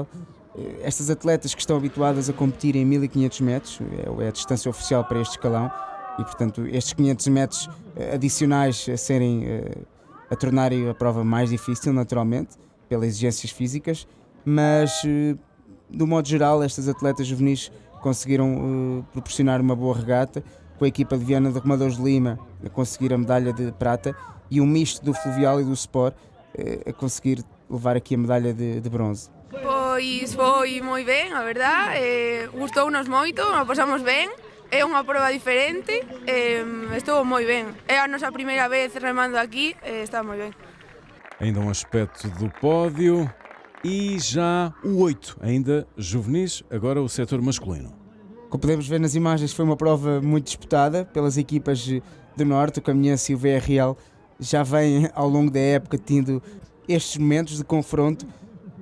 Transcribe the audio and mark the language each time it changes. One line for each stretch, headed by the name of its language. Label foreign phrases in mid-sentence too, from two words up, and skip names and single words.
Portuguese: Estas atletas que estão habituadas a competir em 1500 metros, é a distância oficial para este escalão, e portanto estes 500 metros adicionais a tornarem a prova mais difícil, naturalmente, pelas exigências físicas, mas do modo geral estas atletas juvenis conseguiram proporcionar uma boa regata, com a equipa de Viana de Remadores de Lima a conseguir a medalha de prata e um misto do Fluvial e do Sport a conseguir levar aqui a medalha de bronze.
Galician: Pois foi moi ben, a verdade, gustounos moito, nos pasamos ben, é unha prova diferente, estuvo moi ben. É a nosa primeira vez remando aquí, está moi ben.
Portuguese: Ainda um aspecto do pódio e já o 8, ainda juvenis, agora o setor masculino. Como podemos ver nas imagens, foi uma prova muito disputada pelas equipas do Norte, o Caminhense e o VRL já vêm ao longo da época tendo estes momentos de confronto.